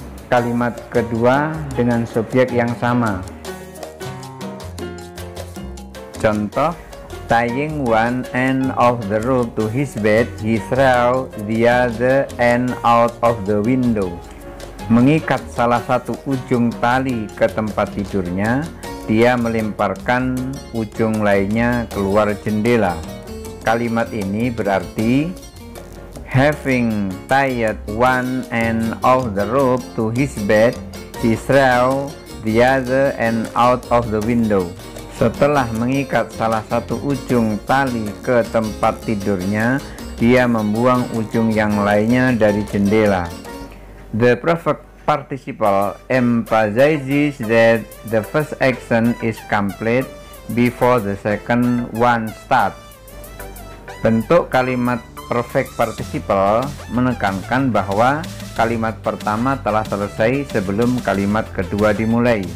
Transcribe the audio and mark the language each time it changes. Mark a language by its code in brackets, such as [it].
[id] kalimat kedua dengan subjek yang sama. Contoh, [en] tying one end of the rope to his bed, he threw the other end out of the window. [id] Mengikat salah satu ujung tali ke tempat tidurnya, dia melemparkan ujung lainnya keluar jendela. Kalimat ini berarti [en] having tied one end of the rope to his bed, he threw the other end out of the window. [id] Setelah mengikat salah satu ujung tali ke tempat tidurnya, dia membuang ujung yang lainnya dari jendela. [en] The perfect participle emphasizes that the first action is complete before the second one starts. [id] Bentuk kalimat perfect participle menekankan bahwa kalimat pertama telah selesai sebelum kalimat kedua dimulai.